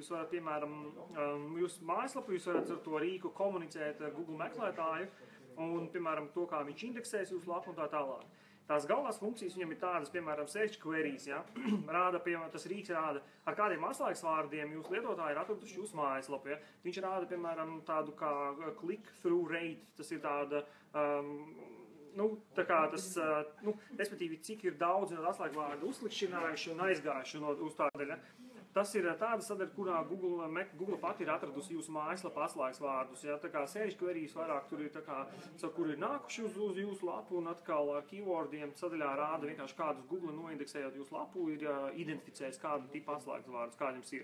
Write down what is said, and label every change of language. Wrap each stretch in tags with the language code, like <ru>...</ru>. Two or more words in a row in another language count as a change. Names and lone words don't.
<lv>Jūs varat, piemēram, jūsu mājaslapu, jūs varat ar to rīku komunicēt ar Google meklētāju un, piemēram, to, kā viņš indeksēs jūsu lapu un tā tālāk. Tās galvenās funkcijas viņam ir tādas, piemēram,</lv> <en>search queries,</en> <lv>ja? Tas rīks rāda, ar kādiem atslēgas vārdiem jūs lietotāji ir atraduši jūsu mājaslapu. Ja? Viņš rāda, piemēram, tādu kā</lv> <en>click-through rate,</en> <lv>tas ir tāda, tā kā tas, respektīvi, cik ir daudz atslēgu vārdu uzklikšķinājuši un aizgājuši uz tādaļa. Tas ir tāda sadaļa, kurā Google pati ir atradusi jūsu mājaslapu atslēgas vārdus. Ja? Tā kā</lv> <en>search queries</en> <lv>vairāk tur ir, kur ir nākuši uz jūsu lapu un atkal ar keywordiem sadaļā rāda vienkārši kādus Google noindeksējot jūsu lapu, ir identificējis kādu tipu atslēgas vārdus, kādi jums ir.</lv>